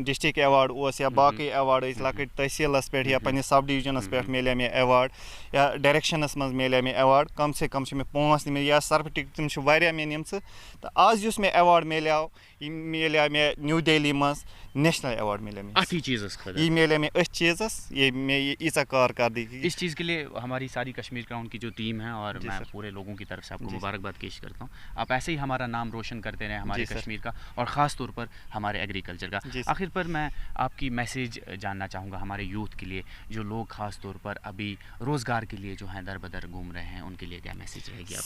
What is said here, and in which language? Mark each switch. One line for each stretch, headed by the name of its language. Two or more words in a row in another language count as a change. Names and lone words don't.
Kashmiri: ڈسٹرک ایواڈ اوس یا باقٕے ایواڈ ٲسۍ لۄکٕٹۍ تحصیٖلس پٮ۪ٹھ یا پنٕنِس سب ڈِوجنس پٮ۪ٹھ مِلے مےٚ ایواڈ یا ڈایریکشنس منٛز مِلے مےٚ ایواڈ کم سے کم چھِ مےٚ 5 نِمٕتۍ یا سرفٹِک تِم چھِ واریاہ مےٚ نِمژٕ. تہٕ آز یُس مےٚ ایواڈ مِلیو یہِ مِلیو مےٚ نیو دہلی منٛز
English: National Award
Kashmiri: مِلیو مےٚ یہِ مِلیو مےٚ أتھۍ چیٖزس یہِ مےٚ یہِ ییٖژاہ کارکردگی.
Urdu: اس چیز کے لیے ہماری ساری کشمیر گراؤنڈ کی جو ٹیم ہے اور میں پورے لوگوں کی طرف سے آپ کو مبارکباد پیش کرتا ہوں. آپ ایسے ہی ہمارا نام روشن کرتے رہے ہمارے کشمیر کا اور خاص طور پر ہمارے ایگریکلچر کا. آخر پر میں آپ کی میسیج جاننا چاہوں گا ہمارے یوتھ کے لیے جو لوگ خاص طور پر ابھی روزگار کے لیے جو ہیں در بدر گھوم رہے ہیں ان کے لیے کیا میسیج رہے گی آپ؟